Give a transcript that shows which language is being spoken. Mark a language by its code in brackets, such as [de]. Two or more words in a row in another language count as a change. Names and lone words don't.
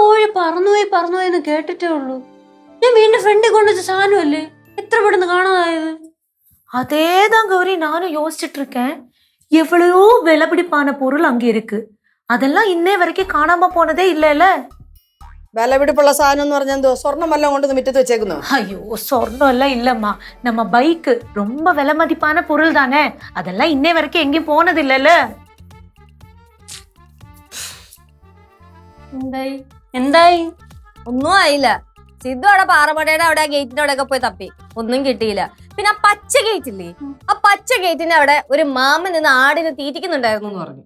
[ml] പറന്നുപോയി എന്ന് കേട്ടിട്ടേ ഉള്ളൂ. ഞാൻ വീടിന്റെ ഫ്രണ്ടിൽ കൊണ്ടുവച്ച സാധനമല്ലേ, എത്ര പെട്ടെന്ന് കാണാതായത്. [ta] அதேதான் கௌரி, நானும் யோசிச்சுட்டு இருக்கேன். எவ்வளவோ விலைபிடிப்பான பொருள் அங்க இருக்கு, அதெல்லாம் இன்னே வரைக்கும் காணாம போனதே இல்லைல்ல. [ml] വിലപിടിപ്പുള്ള സാധനം എന്ന് പറഞ്ഞാൽ എന്തോ സ്വർണ്ണം വല്ലതും കൊണ്ട് മുറ്റത്ത് വെച്ചേക്കുന്നു? [ta] ஐயோ சொர்ணம் எல்லாம் இல்லம்மா, நம்ம பைக்கு ரொம்ப விலை மதிப்பான பொருள் தானே, அதெல்லாம் இன்னே வரைக்கும் எங்கேயும் போனது இல்லைல்ல. [ml] എന്തായി? ഒന്നും ആയില്ല. സിദ്ധു അവിടെ പാറമടയുടെ അവിടെ ഗേറ്റിന്റെ അവിടെ ഒക്കെ പോയി തപ്പി, ഒന്നും കിട്ടിയില്ല. പിന്നെ ആ പച്ച ഗേറ്റ് ഇല്ലേ, ആ പച്ച ഗേറ്റിന്റെ അവിടെ ഒരു മാമൻ നിന്ന് ആടിനെ തീറ്റിക്കുന്നുണ്ടായിരുന്നു എന്ന് പറഞ്ഞു.